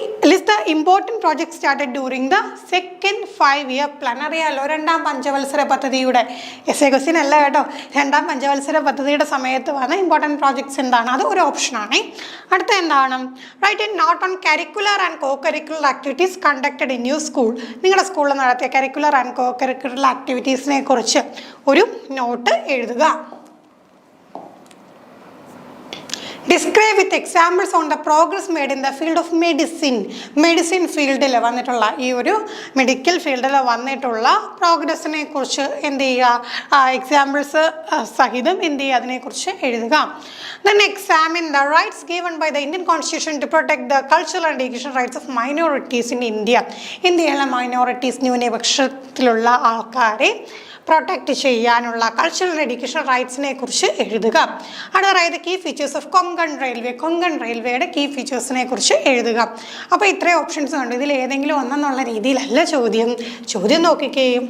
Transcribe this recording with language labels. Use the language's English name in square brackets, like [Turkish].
[English] List the important projects started during the second 5-year plan. [Malayalam] അറിയാലോ, രണ്ടാം പഞ്ചവത്സര പദ്ധതിയുടെ എസ് എ ക്വസ്റ്റ്യൻ അല്ല കേട്ടോ. രണ്ടാം പഞ്ചവത്സര പദ്ധതിയുടെ സമയത്ത് വന്ന ഇമ്പോർട്ടൻറ്റ് പ്രോജക്ട്സ് എന്താണ്, അത് ഒരു ഓപ്ഷനാണ്. അടുത്ത എന്താണ്, [English] Write a note on curricular and co curricular activities conducted in your school. [Malayalam] നിങ്ങളുടെ സ്കൂളിൽ നടത്തിയ കരിക്കുലർ ആൻഡ് കോ കരിക്കുലർ ആക്ടിവിറ്റീസിനെ കുറിച്ച് ഒരു നോട്ട് എഴുതുക. [English] Describe with examples on the progress made in the field of medicine. [Malayalam] Medicine ഫീൽഡിൽ വന്നിട്ടുള്ള ഈ ഒരു മെഡിക്കൽ ഫീൽഡിൽ വന്നിട്ടുള്ള പ്രോഗ്രസ്സിനെ കുറിച്ച് എന്ത് ചെയ്യുക, എക്സാമ്പിൾസ് സഹിതം എന്ത് ചെയ്യുക, അതിനെക്കുറിച്ച് എഴുതുക. [English] Then examine the rights given by the Indian Constitution to protect the cultural and educational rights of minorities in India. [Malayalam] ഇന്ത്യയിലെ മൈനോറിറ്റീസ്, ന്യൂനപക്ഷത്തിലുള്ള ആൾക്കാരെ പ്രൊട്ടക്റ്റ് ചെയ്യാനുള്ള കൾച്ചറൽ എഡ്യൂക്കേഷൻ റൈറ്റ്സിനെ കുറിച്ച് എഴുതുക. അടുത്തതായത് കീ ഫീച്ചേഴ്സ് ഓഫ് കൊങ്കൺ റെയിൽവേയുടെ കീ ഫീച്ചേഴ്സിനെ കുറിച്ച് എഴുതുക. അപ്പോൾ ഇത്രയും ഓപ്ഷൻസ് ഉണ്ട്. ഇതിൽ ഏതെങ്കിലും ഒന്നെന്നുള്ള രീതിയിലല്ല ചോദ്യം നോക്കിക്കേ.